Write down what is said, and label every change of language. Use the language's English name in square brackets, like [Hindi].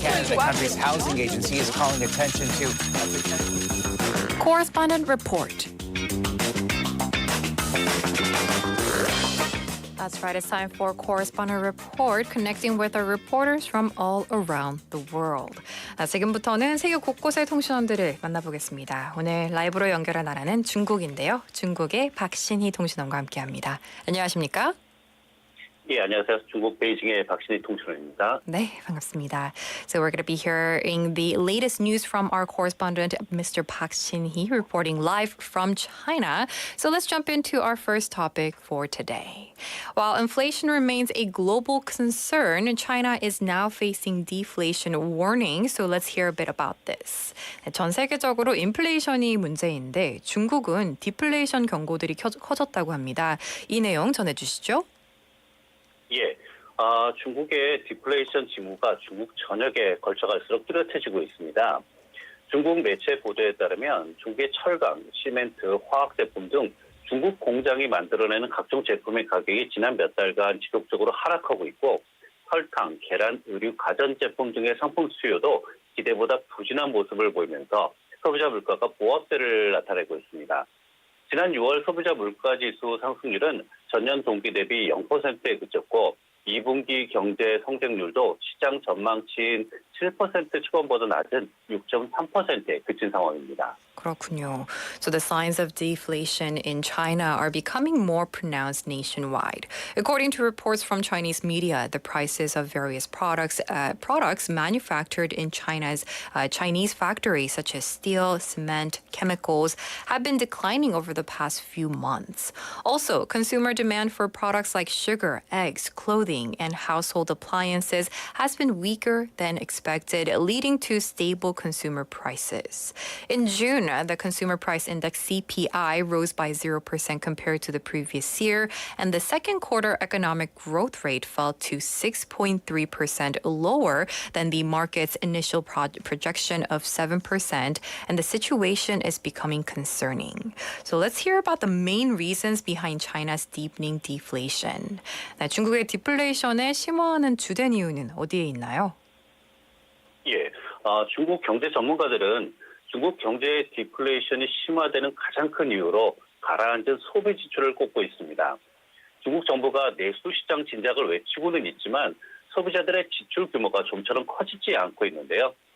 [English] The country's housing agency is calling attention to Correspondent Report. That's right. It's time for Correspondent Report, connecting with our reporters from all around the world. [Korean] 지금부터는 세계 곳곳의 통신원들을 만나보겠습니다. 오늘 라이브로 연결한 나라는 중국인데요. 중국의 박신희 통신원과 함께합니다. 안녕하십니까? 예, 안녕하세요. 중국 베이징의 박신희 통신원입니다. 네, 반갑습니다. [English] So we're going to be hearing the latest news from our correspondent, Mr. Park Shin-hee, reporting live from China. So let's jump into our first topic for today. While inflation remains a global concern, China is now facing deflation warning. So let's hear a bit about this. [Korean] 전 세계적으로 인플레이션이 문제인데 중국은 디플레이션 경고들이 커졌다고 합니다. 이 내용 전해주시죠. 예, 중국의 디플레이션 징후가 중국 전역에 걸쳐갈수록 뚜렷해지고 있습니다. 중국 매체 보도에 따르면 중국의 철강, 시멘트, 화학제품 등 중국 공장이 만들어내는 각종 제품의 가격이 지난 몇 달간 지속적으로 하락하고 있고 설탕, 계란, 의류, 가전제품 등의 상품 수요도 기대보다 부진한 모습을 보이면서 소비자 물가가 보합세를 나타내고 있습니다. 지난 6월 소비자 물가지수 상승률은 전년 동기 대비 0%에 그쳤고 2분기 경제 성장률도 시장 전망치인 7% 초반보다 낮은 6.3%에 그친 상황입니다. 그렇군요. [English] So the signs of deflation in China are becoming more pronounced nationwide. According to reports from Chinese media, the prices of various products manufactured in China's Chinese factories, such as steel, cement, chemicals, have been declining over the past few months. Also, consumer demand for products like sugar, eggs, clothing, and household appliances has been weaker than expected, leading to stable consumer prices. In June, the consumer price index CPI rose by 0% compared to the previous year, and the second quarter economic growth rate fell to 6.3%, lower than the market's initial projection of 7%, and the situation is becoming concerning. So let's hear about the main reasons behind China's deepening deflation. [Korean] 네, 중국의 디플레이션에 심화하는 주된 이유는 어디에 있나요? 예, 중국 경제 전문가들은 중국 경제의 디플레이션이 심화되는 가장 큰 이유로 가라앉은 소비 지출을 꼽고 있습니다. 중국 정부가 내수 시장 진작을 외치고는 있지만 소비자들의 지출 규모가 좀처럼 커지지 않고 있는데요.